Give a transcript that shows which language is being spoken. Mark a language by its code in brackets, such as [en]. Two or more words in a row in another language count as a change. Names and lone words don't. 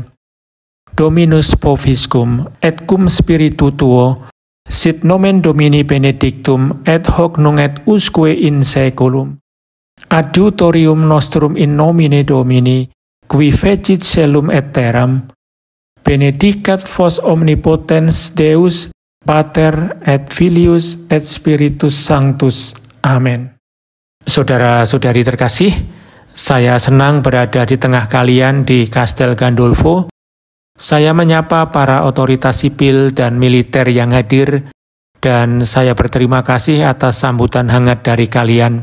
[la] Dominus Vobiscum, et cum spiritu tuo, sit nomen Domini benedictum, et hoc nunc et usque in saeculum. Adiutorium nostrum in nomine Domini, qui fecit caelum et terram, benedicat vos omnipotens Deus, Pater et Filius et Spiritus Sanctus. [id] Amin. Saudara-saudari terkasih, saya senang berada di tengah kalian di Castel Gandolfo. Saya menyapa para otoritas sipil dan militer yang hadir, dan saya berterima kasih atas sambutan hangat dari kalian.